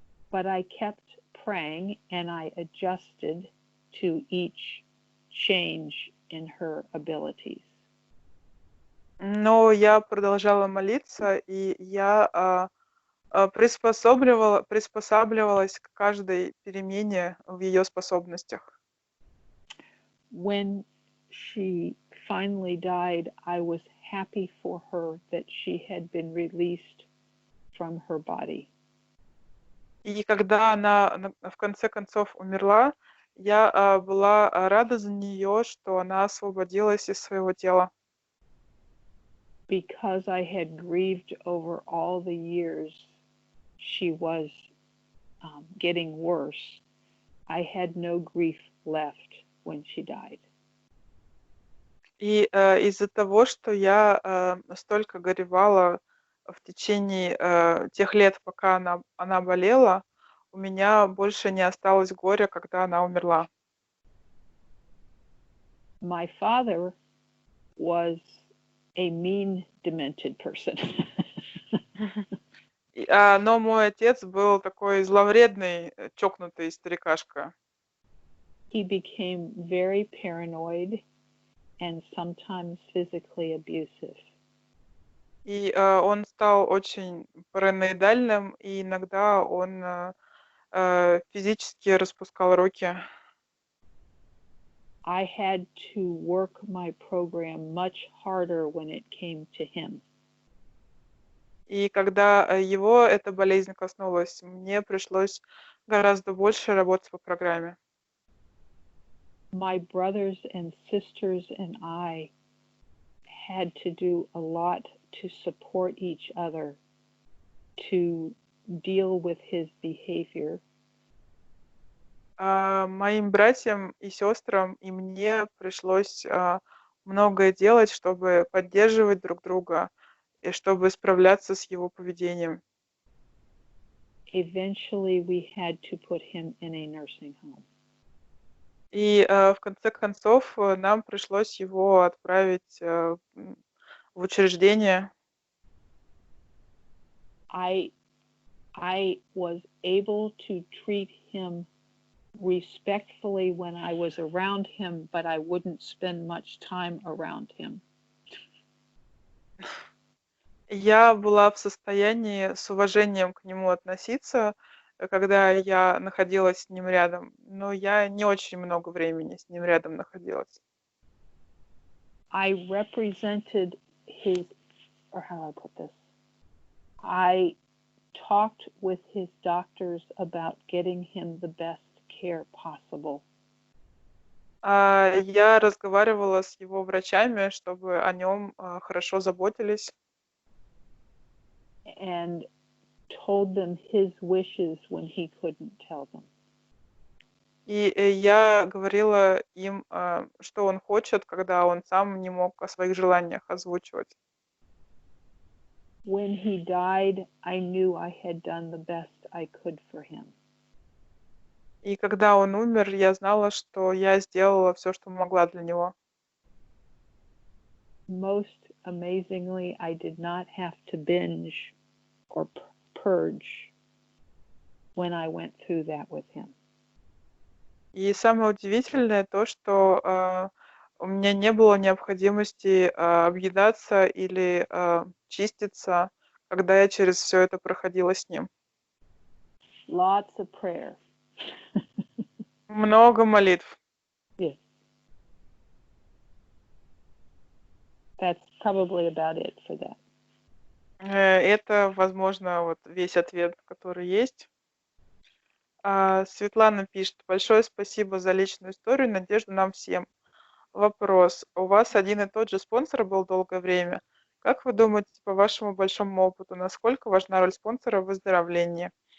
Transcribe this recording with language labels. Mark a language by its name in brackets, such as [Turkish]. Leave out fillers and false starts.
[English] But I kept praying and I adjusted to each change in her abilities. [Russian] Но я продолжала молиться, и я приспосабливалась к каждой перемене в ее способностях. [English] When she finally died, I was happy for her that she had been released from her body. [Russian] И когда она в конце концов умерла, я была рада за нее, что она освободилась из своего тела. [English] Because I had grieved over all the years she was getting worse, I had no grief left when she died. [Russian] И из-за того, что я столько горевала в течение тех лет, пока она болела, у меня больше не осталось горя, когда она умерла. [English] My father was a mean, demented person. [Russian] Но мой отец был такой зловредный, чокнутый старикашка. [English] He became very paranoid and sometimes physically abusive. [Russian] И он стал очень параноидальным, и иногда он физически распускал руки. [English] I had to work my program much harder when it came to him. [Russian] И когда его эта болезнь коснулась, мне пришлось гораздо больше работать по программе. [English] My brothers and sisters and I had to do a lot to support each other, to deal with his behavior. [Russian] Моим братьям и сестрам и мне пришлось многое делать, чтобы поддерживать друг друга и чтобы справляться с его поведением. [English] Eventually, we had to put him in a nursing home. [Russian] И в конце концов нам пришлось его отправить в учреждение. [English] I was able to treat him respectfully when I was around him, but I wouldn't spend much time around him. [Russian] Я была в состоянии с уважением к нему относиться, когда я находилась с ним рядом, но я не очень много времени с ним рядом находилась. [English] I represented his, or how do I put this? I talked with his doctors about getting him the best care possible. [Russian] Я разговаривала с его врачами, чтобы о нем хорошо заботились, [English] And told them his wishes when he couldn't tell them. [Russian] и я говорила им, что он хочет, когда он сам не мог о своих желаниях озвучивать. [English] When he died, I knew I had done the best I could for him. [Russian] И когда он умер, я знала, что я сделала все, что могла для него. [English] Most amazingly, I did not have to binge or purge when I went through that with him. [Russian] И самое удивительное то, что у меня не было необходимости объедаться или чиститься, когда я через все это проходила с ним. [English] Lots of prayer. [Russian] Много молитв. [English] Yes. That's probably about it for that. [Russian] Это, возможно, вот весь ответ, который есть. Светлана пишет: большое спасибо за личную историю, надежду нам всем. Вопрос. У вас один и тот же спонсор был долгое время. Как вы думаете, по вашему большому опыту, насколько важна роль спонсора в выздоровлении?